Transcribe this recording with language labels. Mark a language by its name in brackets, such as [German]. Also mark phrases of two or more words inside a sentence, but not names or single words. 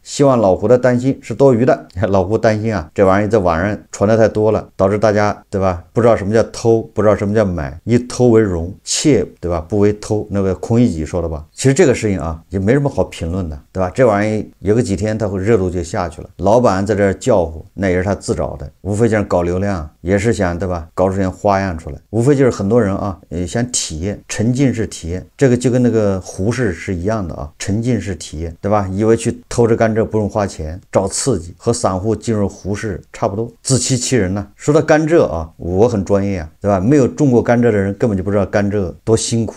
[Chinese] 希望老胡的擔心是多餘的。老胡擔心啊，這玩意兒在網上傳的太多了，導致大家對吧，不知道什麼叫偷，不知道什麼叫買，以偷為榮，竊對吧，不為偷。那個孔乙己說的吧。其實這個事情啊，也沒什麼好評論的，對吧？這玩意兒有個幾天，它會熱度就下去了。老板在這叫呼，那也是他自找的，無非就是搞流量。也是想对吧，搞出点花樣出來，無非就是很多人啊，想體驗沉浸式體驗，這個就跟那個胡適是一樣的啊，沉浸式體驗，對吧？以為去偷着甘蔗不用花錢，找刺激，和散戶進入胡適差不多，自欺欺人呢。說到甘蔗啊，我很專業啊，对吧？沒有種過甘蔗的人根本就不知道甘蔗多辛苦。